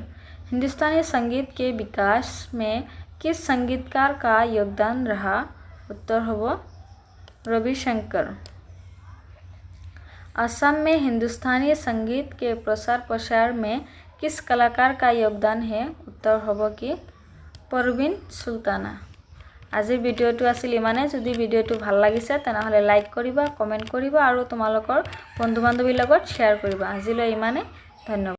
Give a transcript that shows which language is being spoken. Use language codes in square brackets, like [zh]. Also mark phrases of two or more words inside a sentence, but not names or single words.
[hi] हिंदुस्तानी संगीत के विकास में किस संगीतकार का योगदान रहा [as] উত্তৰ হ'ব [hi] रविशंकर। असम में हिंदुस्तानी संगीत के प्रसार प्रसार में किस कलाकार का योगदान है [as] উত্তৰ হ'ব কি [hi] परवीन सुल्ताना। [as] আজি ভিডিওটো আছিল ইমানে। যদি ভিডিওটো ভাল লাগিছে তেনহলে লাইক কৰিবা কমেন্ট কৰিবা আৰু তোমালোকৰ বন্ধু বান্ধৱীৰ লগত শ্বেয়াৰ কৰিবা। আজিলৈ ইমানে ধন্যবাদ।